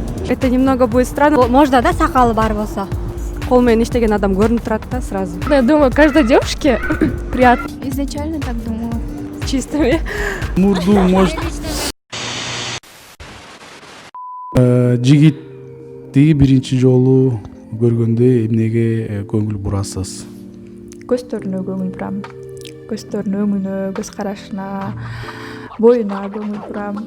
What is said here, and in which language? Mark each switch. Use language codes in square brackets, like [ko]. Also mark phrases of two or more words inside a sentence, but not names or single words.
[ru] Это немного будет странно. Можно, [ky] да, сакалы бар болсо? Кол менен иштеген адам көрүнүп турат да сразу. [ru] Я думаю, каждой девушке приятно Изначально так думала. чистыми. [ky] Мурду может жигитти биринчи жолу көргөндө эмнеге көңүл бурасыз? Көздөрүнө көңүл бурам. Көздөрүнүн өңүнө, көз карашына, боюна көңүл бурам.